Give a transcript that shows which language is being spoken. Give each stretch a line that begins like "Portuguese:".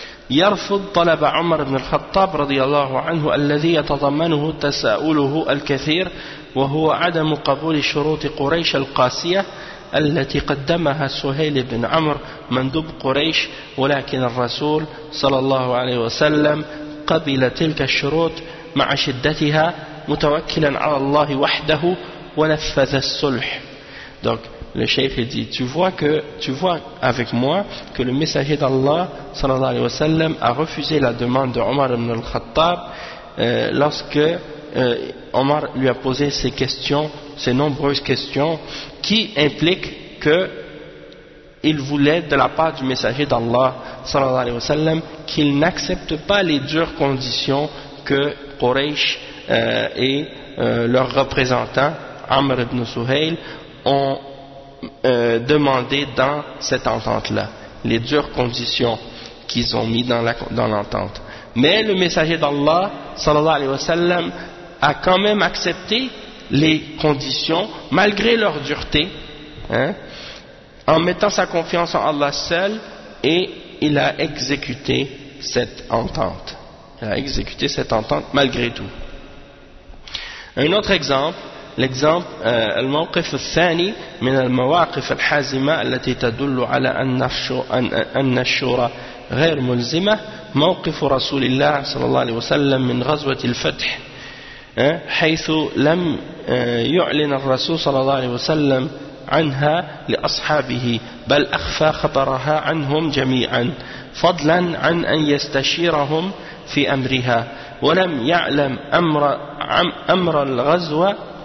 Arabic: يرفض طلب عمر بن الخطاب رضي الله عنه الذي يتضمنه تساؤله الكثير وهو عدم قبول شروط قريش القاسية التي قدمها سهيل بن عمر مندوب قريش ولكن الرسول صلى الله عليه وسلم قبل تلك الشروط مع شدتها متوكلا على الله وحده ونفذ الصلح.
French: Donc le cheikh dit, tu vois avec moi que le messager d'Allah sallallahu alayhi wa sallam a refusé la demande de Omar ibn al-Khattab lorsque Omar lui a posé ces questions, ces nombreuses questions qui impliquent que il voulait de la part du messager d'Allah sallallahu alayhi wa sallam qu'il n'accepte pas les dures conditions que Quraysh et leurs représentants Amr ibn Suhail ont demandé dans cette entente-là, les dures conditions qu'ils ont mis dans l'entente. Mais le messager d'Allah, sallallahu alayhi wa sallam, a quand même accepté les conditions, malgré leur dureté, hein, en mettant sa confiance en Allah seul, et il a exécuté cette entente. Il a exécuté cette entente malgré tout. Un autre exemple, l'exemple,
Arabic: الموقف الثاني من المواقف الحازمة التي تدل على أن الشورى غير ملزمة موقف رسول الله صلى الله عليه وسلم من غزوة الفتح حيث لم يعلن الرسول صلى الله عليه وسلم عنها لأصحابه بل أخفى خبرها عنهم جميعا فضلا عن أن يستشيرهم في أمرها ولم يعلم أمر الغزوة